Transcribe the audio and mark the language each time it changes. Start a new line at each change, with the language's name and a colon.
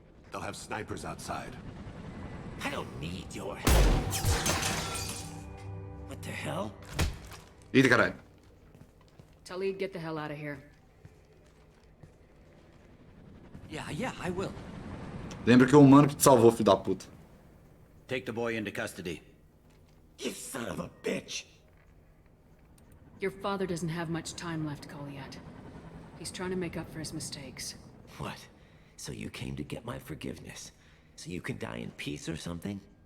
English: They'll have snipers outside. I don't need your... What the hell?
Portuguese: Eita, caralho.
English: Talid, get the hell out of here. Yeah, I will.
Portuguese: Lembra que é o humano que te salvou, filho da puta.
English: Take the boy into custody. You son of a bitch! Your father doesn't have much time left, Kolyat. He's trying to make up for his mistakes. What? So you came to get my forgiveness? So you can die in peace or something?